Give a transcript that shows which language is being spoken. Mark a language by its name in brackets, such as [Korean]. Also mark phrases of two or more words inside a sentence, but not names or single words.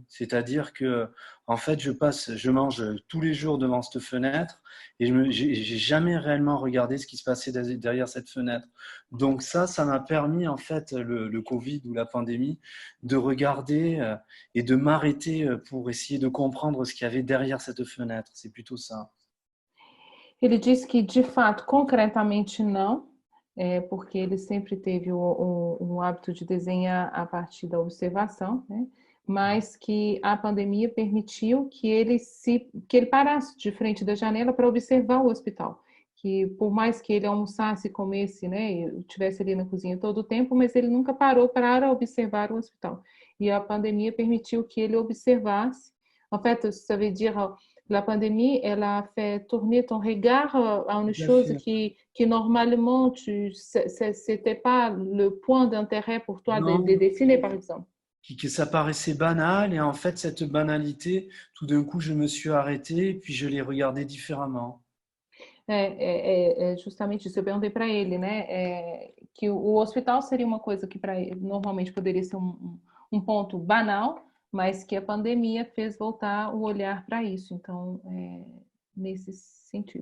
[French] C'est-à-dire que, en fait, je mange tous les jours devant cette fenêtre et j'ai jamais réellement regardé ce qui se passait derrière cette fenêtre. Donc ça m'a permis, en fait, le Covid ou la pandémie, de regarder et de m'arrêter pour essayer de comprendre ce qu'il y avait derrière cette fenêtre. C'est plutôt ça. [Portuguese] Ele disse que, de fato, concretamente não. porque ele sempre teve o hábito de desenhar a partir da observação, né? Mas que a pandemia permitiu que ele parasse de frente da janela para observar o hospital. Que por mais que ele almoçasse, comesse, né, estivesse ali na cozinha todo o tempo, mas ele nunca parou para observar o hospital. [French] Et la pandémie [Portuguese] permitiu que ele observasse. [French] En fait, ça veut dire la pandémie, elle a fait tourner ton regard à une chose qui normalement, c'était pas le point d'intérêt pour toi de dessiner, par exemple. Que ça paraissait banal, et en fait, cette banalité, tout d'un coup, je me suis arrêté, puis je l'ai regardé différemment. [Portuguese] Justamente isso. Eu perguntei para ele, né, que o hospital seria uma coisa que para ele normalmente poderia ser um ponto banal, mas que a pandemia fez voltar o olhar para isso. Então, nesse sentido.